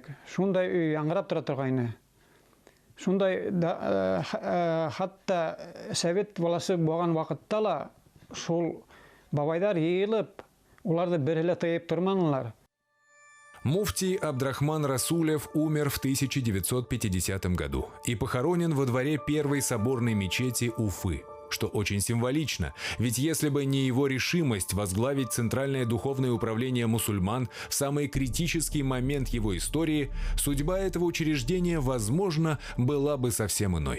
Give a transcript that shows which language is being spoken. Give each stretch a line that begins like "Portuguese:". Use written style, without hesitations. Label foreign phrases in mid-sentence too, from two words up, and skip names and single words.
Bashkir: Шундай өй яңгырап тора торгайны. Шундай хатта совет баласы булган вакытта ла шул бабайлар йыелып, уларды берле тыеп торманылар.
Russian: Муфтий Абдрахман Расулев умер в 1950 году и похоронен во дворе первой соборной мечети Уфы, что очень символично, ведь если бы не его решимость возглавить Центральное духовное управление мусульман в самый критический момент его истории, судьба этого учреждения, возможно, была бы совсем иной.